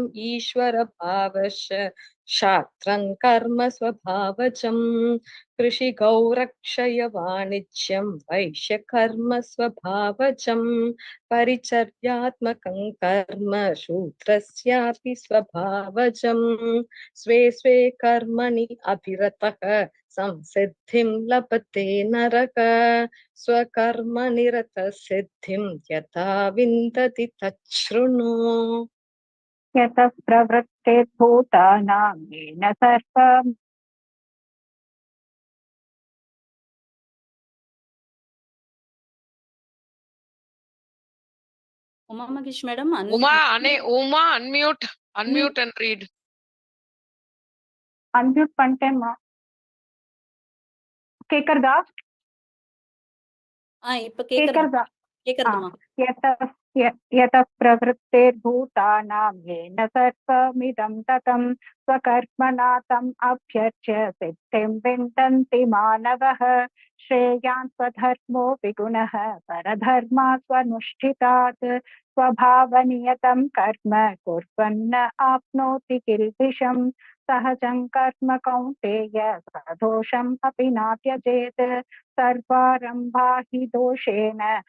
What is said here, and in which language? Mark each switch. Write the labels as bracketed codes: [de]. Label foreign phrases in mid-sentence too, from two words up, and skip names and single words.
[sa] ईश्वर भावश्च शास्त्रं कर्म स्वभावजं कृषि गौरक्षय वाणिज्यं वैश्य कर्म स्वभावजं परिचर्यात्मकं कर्म शूद्रस्यापि स्वभावजं स्वे स्वे कर्मणि अभिरतः संसिद्धिं लभते नरः स्वकर्मनिरतः सिद्धिं यथा विन्दति तच्छृणु यतः प्रवृत्तिर्भूतानां येन सर्वं [en] Uma Magesh madam, Uma, unmute and read. [ta] unmute பண்ணிட்டேன்மா கேக்குறதா இப்ப கேக்குறதா [sa] கேக்குறதா यतः प्रवृत्तिर्भूतानां येन सर्वमिदं ततं स्वकर्मणा तम् अभ्यर्च्य सिद्धिं विन्दन्ति मानवः श्रेयान् स्वधर्मो विगुणः परधर्मा स्वनुष्ठितात् स्वभावनियतं कर्म कुर्वन्न आप्नोति किल्बिषम् सहजं कर्म कौन्तेय सदोषम् अपि नात्यजेत् सर्वारम्भा हि दोषेण